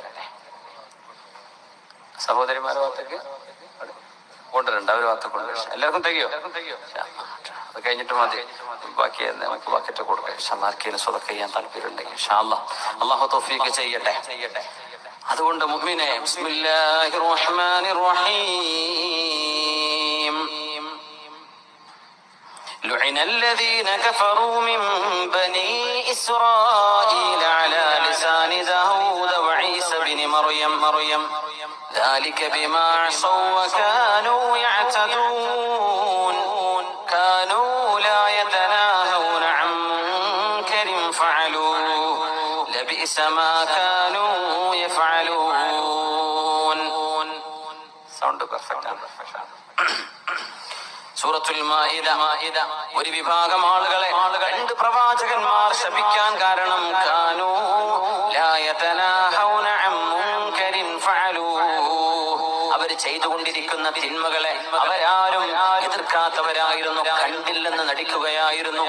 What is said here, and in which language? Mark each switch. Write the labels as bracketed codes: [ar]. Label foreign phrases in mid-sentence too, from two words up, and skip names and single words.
[ml] സഹോദരിമാരുടെ ഭാഗത്തേക്ക് കൊണ്ടുവരണ്ട, അവർ ഭാഗത്തേക്ക് കൊണ്ടുവരും. എല്ലാവർക്കും തികയോ? അത് കഴിഞ്ഞിട്ട് മതി. ബാക്കി നമുക്ക് ബാക്കിയിട്ട് കൊടുക്കാം. ഷമാർക്കിന് സ്വതക്ക ചെയ്യാൻ താല്പര്യം ഉണ്ടെങ്കിൽ [ar] إن شاء الله [ml] അള്ളാഹു തൗഫീഖ് ചെയ്യട്ടെ. അതുകൊണ്ട് മുഅ്മിനേ, [ar] بسم الله الرحمن الرحيم. لعن الذين كفروا من بني إسرائيل على لسان داود وعيسى بن مريم ذلك بما عصوا وكانوا يعتدون كانوا لا يتناهون عن منكر فعلوه لبئس ما كانوا يفعلون. [en] Sound perfect. [ml] സൂറത്തുൽ മാഇദ. ഒരു വിഭാഗം ആളുകളെ 2 പ്രവാചകന്മാർ ശപിക്കാൻ കാരണം [ar] كانوا لا يتناهون عن منكر فعلوه, [ml] അവർ ചെയ്തുകൊണ്ടിരിക്കുന്ന തിന്മകളെ അവരാരും എതിർക്കാത്തവരായിരുന്നു, കണ്ടില്ലെന്ന് നടിക്കുകയായിരുന്നു.